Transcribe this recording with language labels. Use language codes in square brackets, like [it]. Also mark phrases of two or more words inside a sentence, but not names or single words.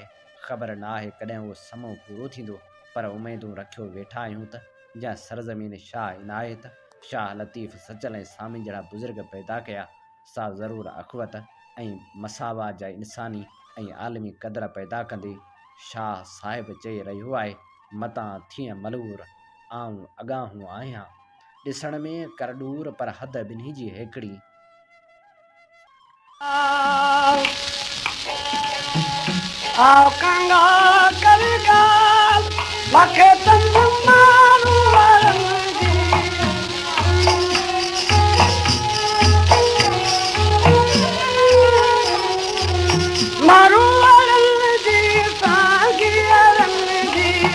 [sd] ख़बर न आहे कॾहिं उहो समो पूरो थींदो, पर उमेदूं रखियो वेठा आहियूं त जंहिं सरज़मीन शाह इनायत, शाह लतीफ़ सचल ऐं सामिन जहिड़ा बुज़ुर्ग पैदा कया, सा ज़रूरु अख़वत ऐं मसावा जा इंसानी ऐं आलमी क़दर पैदा कंदी। शाह साहिब चई रहियो आहे, मतां थियं मलूर आऊं अॻाहूं आहियां, ॾिसण में करडूर पर हद ॿिन्ही जी हिकिड़ी। आओ कंगा करगाल मखे तंग मारू वरंगी मारू वरंगी सांगी वरंगी